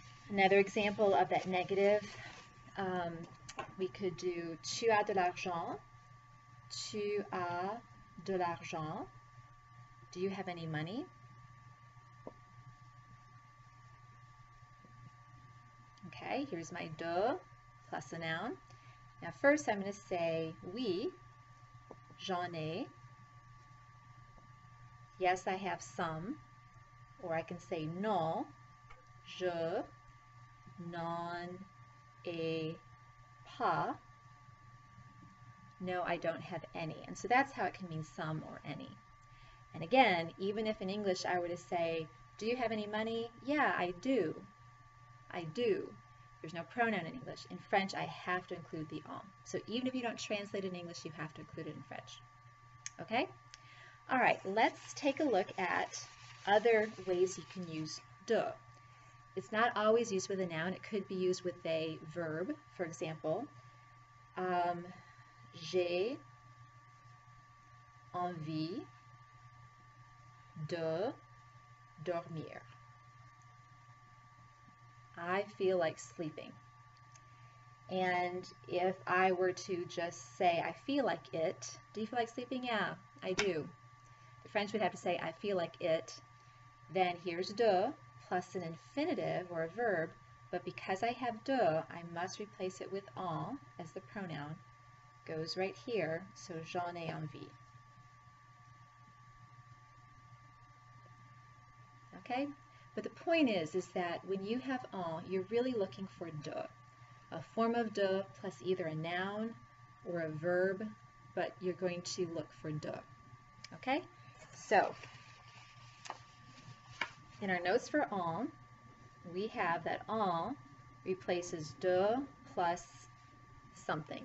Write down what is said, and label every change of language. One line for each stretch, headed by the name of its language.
English: Another example of that negative, we could do
French: tu as de l'argent, tu as de l'argent.
English: Do you have any money? Okay, here's my de plus a noun. Now first I'm going to say
French: oui, j'en ai.
English: Yes, I have some. Or I can say
French: non, je n'en ai pas.
English: No, I don't have any. And so that's how it can mean some or any. And again, even if in English I were to say, do you have any money? Yeah, I do. I do. There's no pronoun in English. In French, I have to include the en. So even if you don't translate it in English, you have to include it in French. Okay? All right, let's take a look at other ways you can use de. It's not always used with a noun. It could be used with a verb. For example,
French: j'ai envie de dormir.
English: I feel like sleeping. And if I were to just say, I feel like it, do you feel like sleeping? Yeah, I do. The French would have to say, I feel like it. Then here's de plus an infinitive or a verb, but because I have de, I must replace it with en as the pronoun. Goes right here, so
French: j'en ai envie.
English: Okay? But the point is that when you have en, you're really looking for de. A form of de plus either a noun or a verb, but you're going to look for de. Okay? So, in our notes for en, we have that en replaces de plus something.